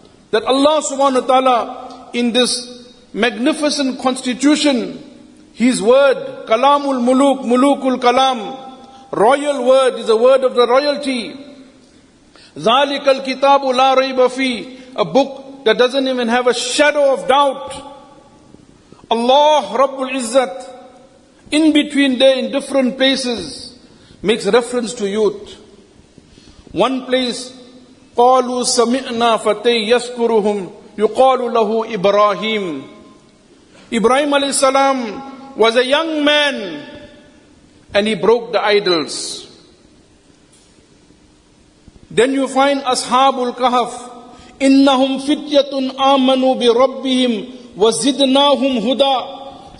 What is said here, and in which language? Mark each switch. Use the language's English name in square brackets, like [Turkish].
[English] That Allah subhanahu wa ta'ala in this magnificent constitution, His word, [Arabic] Kalamul Muluk, Mulukul Kalam, [English] royal word is a word of the royalty. [Arabic] Zalikal Kitabu La Rayba Fi, [English] a book that doesn't even have a shadow of doubt. Allah Rabbul Izzat, in between there in different places, makes reference to youth. [Arabic] One place, قالوا سمعنا فتى يذكرهم يقال له إبراهيم. [English] Ibrahim alayhi salam was a young man and he broke the idols. Then you find Ashabul Kahf. [Arabic] Innahum fityatun amanu bi rabbihim wa zidnahum huda.